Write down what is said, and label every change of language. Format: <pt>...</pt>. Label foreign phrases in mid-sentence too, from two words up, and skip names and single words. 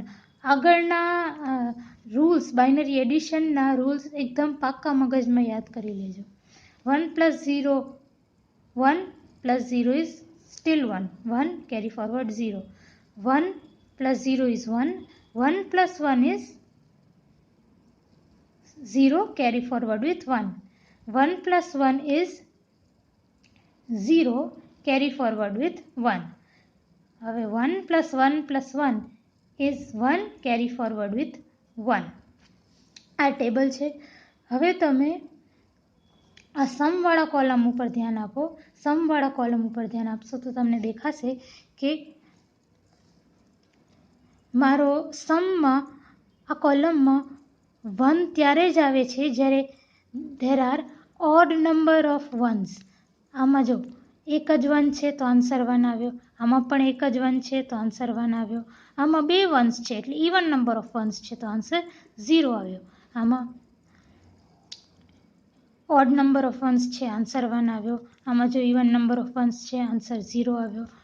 <gu>આગળના રૂલ્સ,</gu> <en>binary additionના rules</en> <gu>એકદમ પાક્કા મગજમાં યાદ કરી લેજો.</gu> <en>1 + 0 1 + 0 is still 1. 1 carry forward 0. 1 + 0 is 1. 1 + 1 ઇઝ 0 carry forward with 1. 1 + 1 is 0 carry forward with 1. હવે 1 + 1 + 1 is 1 carry forward with 1.</en> <gu>આ ટેબલ છે. હવે તમે આ સમવાળા કોલમ ઉપર ધ્યાન આપો. સમવાળા કોલમ ઉપર ધ્યાન આપશો તો તમને દેખાશે કે મારો સમમાં આ કોલમમાં 1 ત્યારે જ આવે છે જ્યારે</gu> <en>there are odd number of ones.</en> <gu>આમાં જો એક જ વન છે તો આન્સર 1 આવ્યો, આમાં પણ એક જ વન છે તો આન્સર 1 આવ્યો, આમાં બે વન્સ છે એટલે</gu> <en>even number of ones</en> <gu>છે તો આન્સર 0 આવ્યો, આમાં</gu> <en>odd number of ones</en> <gu>છે આન્સર 1 આવ્યો, આમાં જો</gu> <en>even number of ones</en> <gu>છે આન્સર 0 આવ્યો.</gu>